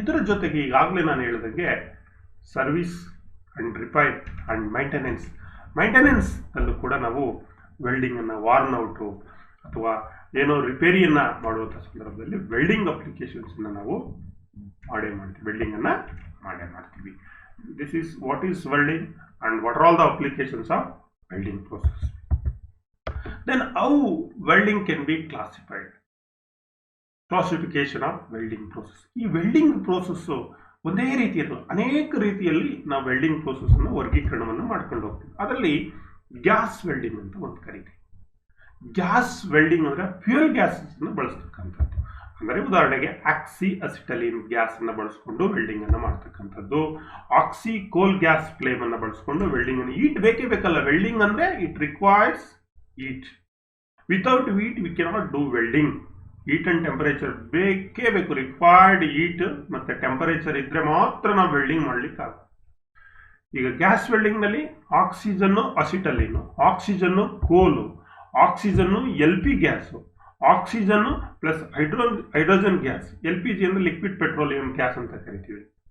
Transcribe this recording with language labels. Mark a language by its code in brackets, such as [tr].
[kn] ಇದರ ಜೊತೆಗೆ ಈಗಾಗಲೇ ನಾನು ಹೇಳಿದಂಗೆ service and repair and maintenance ಅಲ್ಲೂ ಕೂಡ ನಾವು ವೆಲ್ಡಿಂಗ್ ಅನ್ನ, ವಾರ್ನ್ ಔಟು ಅಥವಾ ಏನೋ ರಿಪೇರಿಯನ್ನ ಮಾಡುವಂಥ ಸಂದರ್ಭದಲ್ಲಿ ವೆಲ್ಡಿಂಗ್ ಅಪ್ಲಿಕೇಶನ್ಸ್ ನಾವು ಮಾಡ್ತೀವಿ. ವೆಲ್ಡಿಂಗ್ ಅನ್ನ ಮಾಡ್ತೀವಿ. [en] This is what is welding and what are all the applications of welding process. Then how welding can be classified? Classification of welding process. [kn] ಈ ವೆಲ್ಡಿಂಗ್ ಪ್ರೋಸೆಸ್ ಒಂದೇ ರೀತಿಯಲ್ಲ, ಅನೇಕ ರೀತಿಯಲ್ಲಿ ನಾವು ವೆಲ್ಡಿಂಗ್ ಪ್ರೋಸೆಸ್ ಅನ್ನು ವರ್ಗೀಕರಣವನ್ನು ಮಾಡ್ಕೊಂಡು ಹೋಗ್ತೀವಿ. ಅದರಲ್ಲಿ ಗ್ಯಾಸ್ ವೆಲ್ಡಿಂಗ್ ಅಂತ ಒಂದು ಕರೀತೀವಿ. ಗ್ಯಾಸ್ ವೆಲ್ಡಿಂಗ್ ಅಂದ್ರೆ ಫ್ಯೂಯಲ್ ಗ್ಯಾಸ್ ಅನ್ನು ಬಳಸ್ತಕ್ಕಂಥದ್ದು. ಅಂದರೆ ಉದಾಹರಣೆಗೆ ಆಕ್ಸಿ ಅಸಿಟಲಿನ್ ಗ್ಯಾಸ್ ಅನ್ನು ಬಳಸ್ಕೊಂಡು ವೆಲ್ಡಿಂಗ್ ಅನ್ನು ಮಾಡ್ತಕ್ಕಂಥದ್ದು. ಆಕ್ಸಿ ಕೋಲ್ ಗ್ಯಾಸ್ ಫ್ಲೇಮ್ ಅನ್ನು ಬಳಸ್ಕೊಂಡು ವೆಲ್ಡಿಂಗ್ ಅನ್ನು, ಈಟ್ ಬೇಕೇ ಬೇಕಲ್ಲ. [en] Welding ಅಂದ್ರೆ it requires heat. Without heat we cannot do welding. Heat and temperature [kn] ಬೇಕೇ ಬೇಕು. ರಿಕ್ವೈರ್ಡ್ ಹೀಟ್ ಮತ್ತೆ ಟೆಂಪರೇಚರ್ ಇದ್ರೆ ಮಾತ್ರ ನಾವು ವೆಲ್ಡಿಂಗ್ ಮಾಡ್ಲಿಕ್ಕೆ ಆಗುತ್ತೆ. ಈಗ ಗ್ಯಾಸ್ ವೆಲ್ಡಿಂಗ್ ನಲ್ಲಿ ಆಕ್ಸಿಜನ್ನು ಅಸಿಟಲಿನು, ಆಕ್ಸಿಜನ್ನು ಕೋಲು, ಆಕ್ಸಿಜನ್ನು LP ಗ್ಯಾಸು, ಆಕ್ಸಿಜನ್ನು ಪ್ಲಸ್ ಹೈಡ್ರೋಜನ್ ಗ್ಯಾಸ್, LPG ಅಂದ್ರೆ ಲಿಕ್ವಿಡ್ ಪೆಟ್ರೋಲಿಯಂ ಗ್ಯಾಸ್ ಅಂತ ಕರಿತೀವಿ.